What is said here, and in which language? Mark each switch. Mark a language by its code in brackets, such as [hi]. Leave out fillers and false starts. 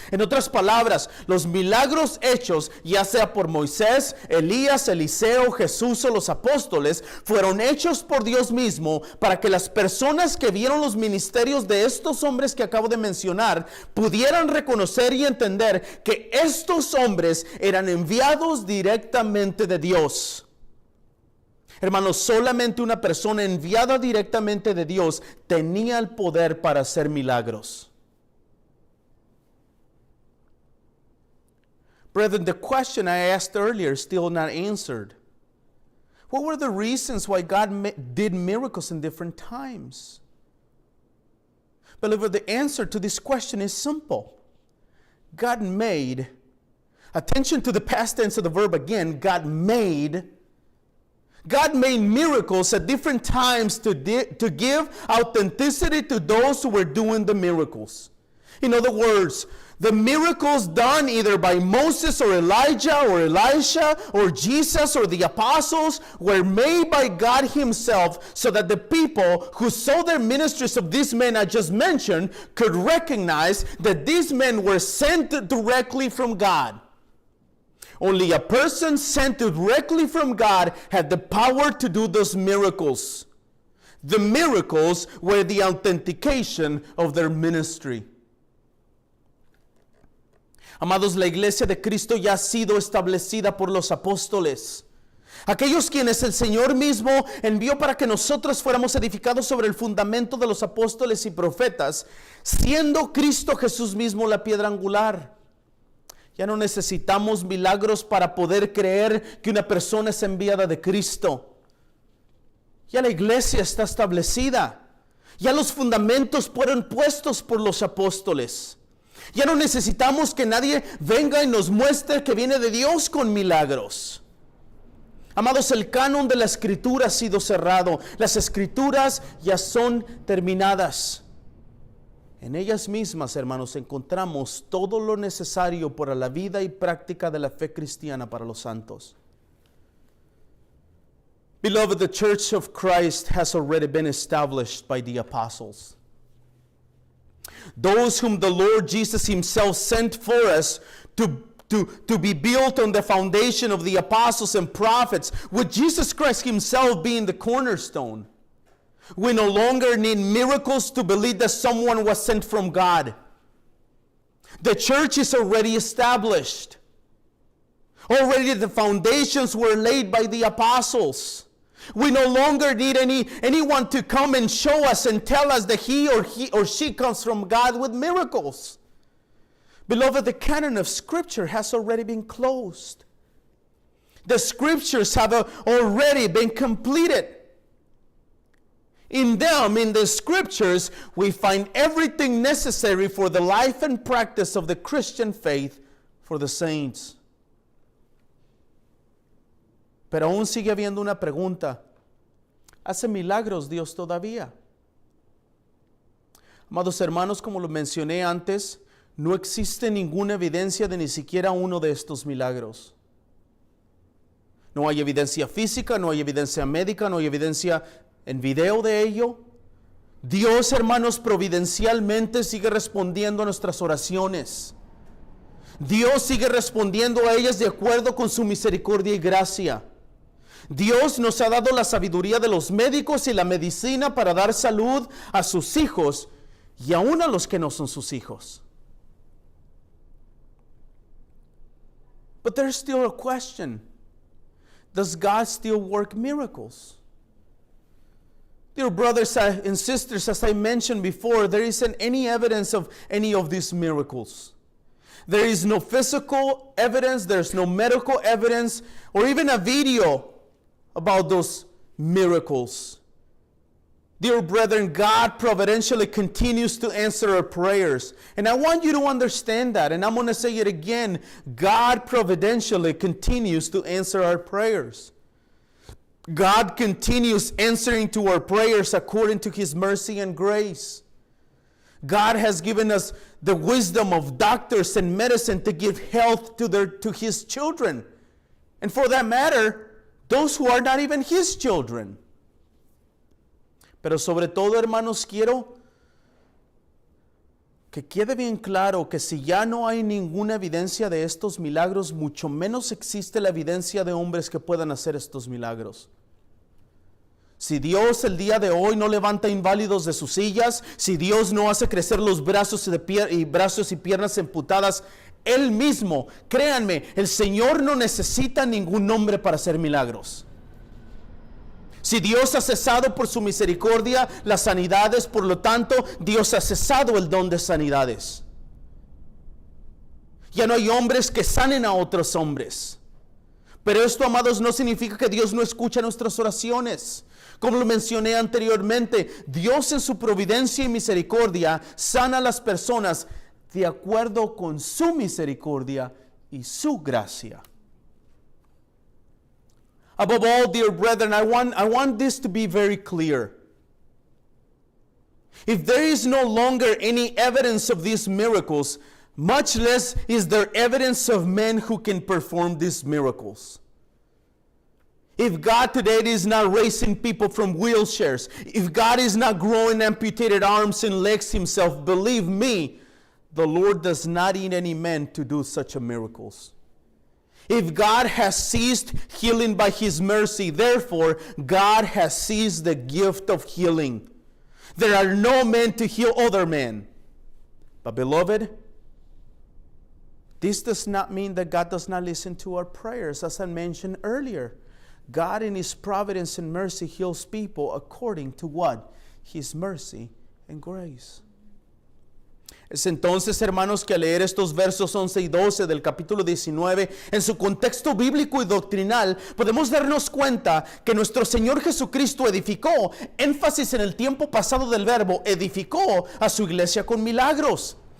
[es] En otras palabras, los milagros hechos, ya sea por Moisés, Elías, Eliseo, Jesús o los apóstoles, fueron hechos por Dios mismo para que las personas que vieron los ministerios de estos hombres que acabo de mencionar pudieran reconocer y entender que estos hombres eran enviados directamente de Dios. Hermanos, solamente una persona enviada directamente de Dios tenía el poder para hacer milagros. [en] Brethren, the question I asked earlier is still not answered. What were the reasons why God did miracles in different times? Believer, the answer to this question is simple. God made, attention to the past tense of the verb again, God made miracles at different times to give authenticity to those who were doing the miracles. In other words, the miracles done either by Moses or Elijah or Elisha or Jesus or the apostles were made by God Himself so that the people who saw the ministries of these men I just mentioned could recognize that these men were sent directly from God. Only a person sent directly from God had the power to do those miracles. The miracles were the authentication of their ministry. [es] Amados, la iglesia de Cristo ya ha sido establecida por los apóstoles. Aquellos quienes el Señor mismo envió para que nosotros fuéramos edificados sobre el fundamento de los apóstoles y profetas, siendo Cristo Jesús mismo la piedra angular. Ya no necesitamos milagros para poder creer que una persona es enviada de Cristo. Ya la iglesia está establecida. Ya los fundamentos fueron puestos por los apóstoles. Ya no necesitamos que nadie venga y nos muestre que viene de Dios con milagros. Amados, el canon de la Escritura ha sido cerrado. Las Escrituras ya son terminadas. En ellas mismas, hermanos, encontramos todo lo necesario para la vida y práctica de la fe cristiana para los santos. [en] Beloved, the Church of Christ has already been established by the apostles. Those whom the Lord Jesus himself sent for us to be built on the foundation of the apostles and prophets, with Jesus Christ himself being the cornerstone. We no longer need miracles to believe that someone was sent from God. The church is already established. Already the foundations were laid by the apostles. We no longer need anyone to come and show us and tell us that he or she comes from God with miracles. Beloved, the canon of Scripture has already been closed. The Scriptures have already been completed. In them, in the Scriptures, we find everything necessary for the life and practice of the Christian faith for the saints. [es] Pero aún sigue habiendo una pregunta. ¿Hace milagros Dios todavía? Amados hermanos, como lo mencioné antes, no existe ninguna evidencia de ni siquiera uno de estos milagros. No hay evidencia física, no hay evidencia médica, no hay evidencia en video de ello. Dios, hermanos, providencialmente sigue respondiendo a nuestras oraciones. Dios sigue respondiendo a ellas de acuerdo con su misericordia y gracia. Dios nos ha dado la sabiduría de los médicos y la medicina para dar salud a sus hijos y aún a los que no son sus hijos. [en] But there's still a question. Does God still work miracles? Dear brothers and sisters, as I mentioned before, there isn't any evidence of any of these miracles. There is no physical evidence, there's no medical evidence, or even a video about those miracles. Dear brethren, God providentially continues to answer our prayers. And I want you to understand that. And I'm going to say it again. God providentially continues to answer our prayers. God continues answering to our prayers according to His mercy and grace. God has given us the wisdom of doctors and medicine to give health to His children. And for that matter, those who are not even His children. [es] Pero sobre todo, hermanos, quiero que quede bien claro que si ya no hay ninguna evidencia de estos milagros, mucho menos existe la evidencia de hombres que puedan hacer estos milagros. Si Dios el día de hoy no levanta inválidos de sus sillas, si Dios no hace crecer los brazos y piernas amputadas, Él mismo, créanme, el Señor no necesita ningún hombre para hacer milagros. Si Dios ha cesado por su misericordia las sanidades, por lo tanto, Dios ha cesado el don de sanidades. Ya no hay hombres que sanen a otros hombres. Pero esto, amados, no significa que Dios no escucha nuestras oraciones. Como lo mencioné anteriormente, Dios en su providencia y misericordia sana a las personas de acuerdo con su misericordia y su gracia. [en] Above all, dear brethren, I want this to be very clear. If there is no longer any evidence of these miracles, much less is there evidence of men who can perform these miracles. If God today is not raising people from wheelchairs, if God is not growing amputated arms and legs Himself, believe me, the Lord does not need any men to do such miracles. If God has ceased healing by His mercy, therefore God has ceased the gift of healing. There are no men to heal other men. But beloved, this does not mean that God does not listen to our prayers. As I mentioned earlier, God in His providence and mercy heals people according to what? His mercy and grace. [es] Es entonces, hermanos, que al leer estos versos 11 y 12 del capítulo 19 en su contexto bíblico y doctrinal, podemos darnos cuenta que nuestro Señor Jesucristo edificó, énfasis en el tiempo pasado del verbo, edificó a su iglesia con milagros.